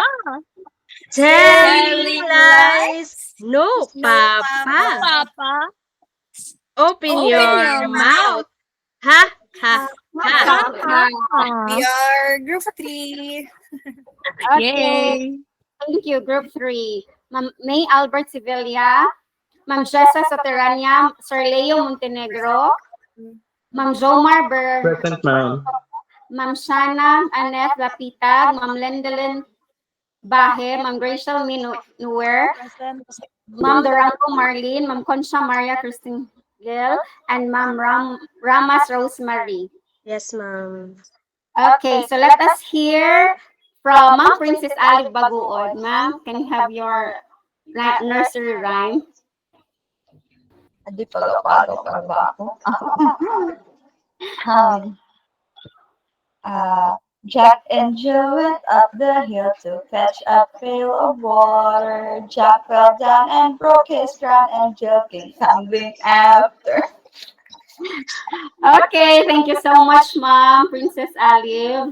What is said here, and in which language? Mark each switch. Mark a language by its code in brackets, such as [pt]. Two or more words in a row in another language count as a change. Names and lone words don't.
[en] Telling lies, no, Papa. Open your mouth. Ha, ha, ha. We are group 3. Okay. Thank you, group 3. Ma'am May Albert Sevilla, Ma'am Jessa Soterania, Sir Leo Montenegro, Ma'am Jomar Present, ma'am. Ma'am Shana Annette Lapitag, Ma'am Lendelin Bahe, Ma'am Rachel Minuer, Ma'am Dorango Marlene, Ma'am Concha Maria Christine Gil, and Ma'am Ramas Rosemary. Yes, ma'am. Okay, so let us hear from Ma'am Princess Alive Baguod. Ma'am, can you have your nursery rhyme? [tl] Hindi pagapalo pa ba ako? [en] um, Jack and Jill went up the hill to fetch a pail of water. Jack fell down and broke his crown, and Jill came tumbling after. Okay, thank you so much, Ma'am Princess Alive.